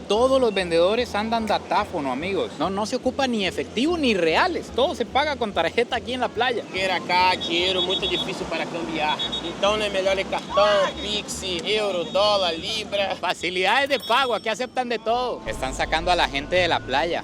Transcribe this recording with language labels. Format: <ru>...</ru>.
<es>Todos los vendedores andan datáfono, amigos. No se ocupa ni efectivo ni reales. Todo se paga con tarjeta aquí en la playa.</es> <pt>Porque cá, dinheiro muito difícil para cambiar. Então não é melhor cartão, Pix, euro, dólar, libra.</pt> <es>Facilidades de pago, aquí aceptan de todo. Están sacando a la gente de la playa.</es>